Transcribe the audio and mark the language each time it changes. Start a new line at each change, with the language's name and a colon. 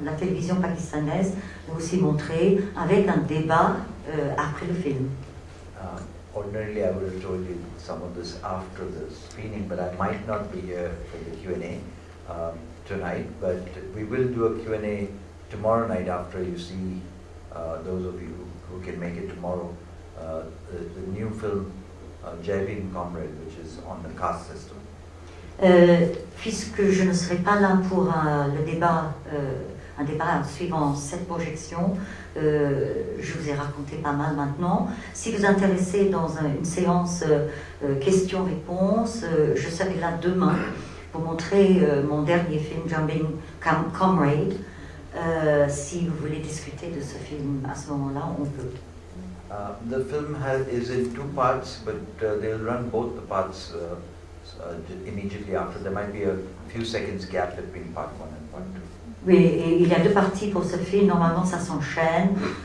French: La télévision pakistanaise l'a aussi montré avec un débat après le film.
English: Ordinarily, I would have told you some of this after the screening, but I might not be here for the Q&A tonight. But we will do a Q&A tomorrow night after you see, those of you who can make it tomorrow, the new film Jaivin Comrade, which is on the caste system.
French: Puisque je ne serai pas là pour le débat, un débat suivant cette projection, je vous ai raconté pas mal maintenant. Si vous êtes intéressé dans une séance questions-réponses, je serai là demain pour montrer mon dernier film, Jaivin Comrade. Si vous voulez discuter de ce film à ce moment-là, on peut.
English: The film is in 2 parts, but they'll run both the parts immediately after. There might be a few seconds gap between part 1 and part 2.
French: Oui, et il y a 2 parties pour ce film. Normalement, ça s'enchaîne.